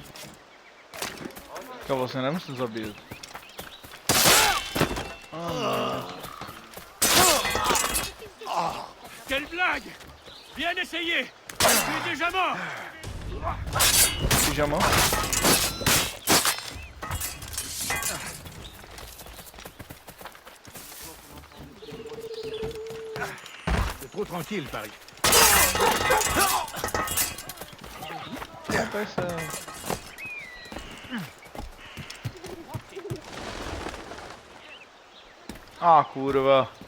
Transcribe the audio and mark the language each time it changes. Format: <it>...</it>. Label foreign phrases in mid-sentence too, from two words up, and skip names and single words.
<cs>To vlastně nemusím zabít.</cs> <fr>Quelle blague! Bien essayé! Tu es déjà mort! Pyjama. C'est trop tranquille, Paris. Après ça...</fr> <cs>Ah, kurva.</cs>